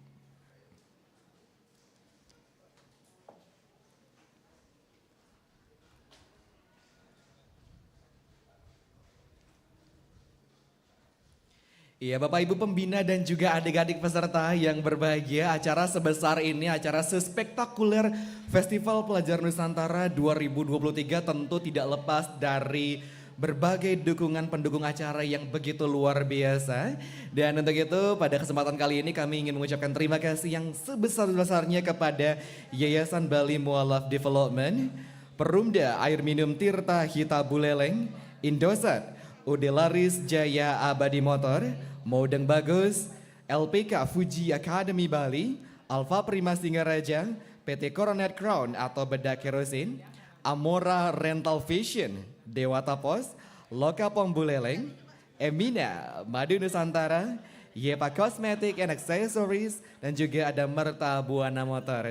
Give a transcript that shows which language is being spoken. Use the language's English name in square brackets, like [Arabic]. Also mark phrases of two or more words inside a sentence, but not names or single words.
[Indonesian] Iya Bapak Ibu pembina dan juga adik-adik peserta yang berbahagia, acara sebesar ini, acara sespektakuler Festival Pelajar Nusantara 2023 tentu tidak lepas dari berbagai dukungan pendukung acara yang begitu luar biasa. Dan untuk itu pada kesempatan kali ini kami ingin mengucapkan terima kasih yang sebesar-besarnya kepada Yayasan Bali Mualaf Development, Perumda Air Minum Tirta Hita Buleleng, Indosat, Udelaris Jaya Abadi Motor, Modeng Bagus, LPK Fuji Academy Bali, Alfa Prima Singaraja, PT Coronet Crown atau Bedak Kerosin, Amora Rental Vision, Dewata Pos, Lokapom Buleleng, Emina, Madu Nusantara, Yepa Cosmetic and Accessories, dan juga ada Merta Buana Motor.